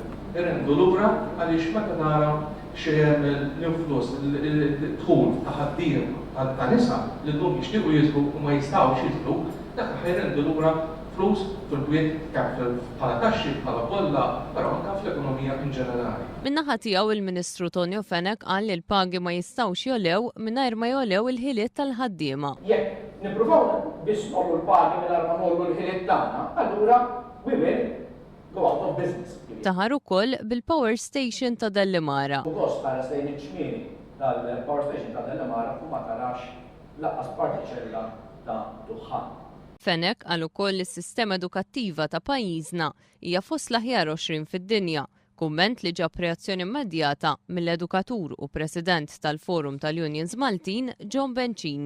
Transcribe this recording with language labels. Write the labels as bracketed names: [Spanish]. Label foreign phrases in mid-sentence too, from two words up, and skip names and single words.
[Maltese] Irrendu lura għaliex meta nara xejn l-influss il-dħul ta' ħaddiem ta' nisa li llum jixtiequ jidħlu u ma jistgħux jidħlu, dak ħajrendu lura flus fil-bwiet kemm bħala taxxi, bħala bolla, però anke fl-ekonomija in ġenerali. Min-naħa tiegħu il-Ministru Tonio Fenek qal li l-pagi ma jistgħux jolew mingħajr ma jolew il-ħiliet tal-ħaddiema. Jekk nippruvaw biss nollu l-pagi mingħajr ma nollu l-ħiliet tagħna, allura [English] we will go out of business. [Maltese] Taħar ukoll bil-Power Station ta' Dellimara. Gost tara stejn iċ-ċmieni tal-Power Station ta' Dellimara u ma tarax laqqas partiċella ta' duħan. Fenek għal ukoll is-sistema edukattiva ta' pajjiżna hija fost l-aħjar 20 fid-dinja, kumment li ġab reazzjoni immedjata mill-edukatur u President tal-Forum tal-Unions Maltin, John Bencini.